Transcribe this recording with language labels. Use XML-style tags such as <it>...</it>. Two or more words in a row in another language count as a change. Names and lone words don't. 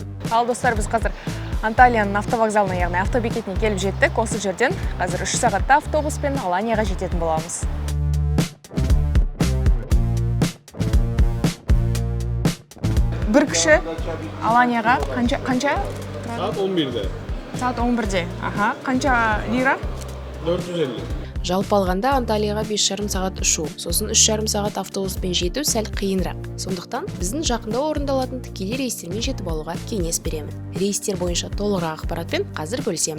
<kk>Ал достар, біз қазір Анталияның автовокзалына, яғни автобекетіне келіп жеттік. Осы жерден қазір 3 сағатта автобуспен Аланияға жететін боламыз. Бір кіші Аланияға қанша?</kk> <tr>Saat 11'de. Saat 11'de.</tr> <kk>Аха, қанша лира? 450. Жалпы алғанда Анталияға 5,5 сағат ұшу, сосын 3,5 сағат автобуспен жету сәл қиынырақ. Сондықтан біздің жақында орындалатын тікелей рейстермен жетіп алуға кеңес беремін. Рейстер бойынша толығырақ ақпаратпен қазір бөлісемін.</kk>